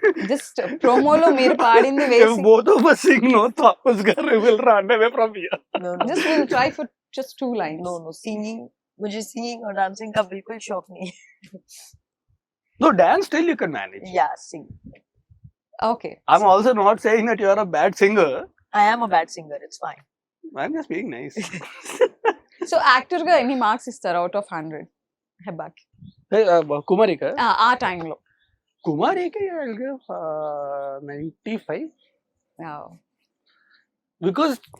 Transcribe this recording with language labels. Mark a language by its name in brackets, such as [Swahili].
[Telugu] Just promoలో మీరు పాడింది వేసి. [English] Both of us sing, no, Thomas garu will run away from here. No. Just we'll try for just 2 lines. No, singing. [Hindi] मुझे singing और dancing का बिल्कुल शौक नहीं. [English] No, dance still you can manage. Yeah, sing. Okay I'm also not saying that you are a bad singer. I am a bad singer. It's fine. I'm just being nice. [Telugu] So actor గా ఎన్ని marks ఇస్తారు [English] out of 100 [Telugu] హెబ్బాకి [English] Hey, Kumarika. [Telugu] ఆ టైంలో? [English] Kumarika, I'll give 95 because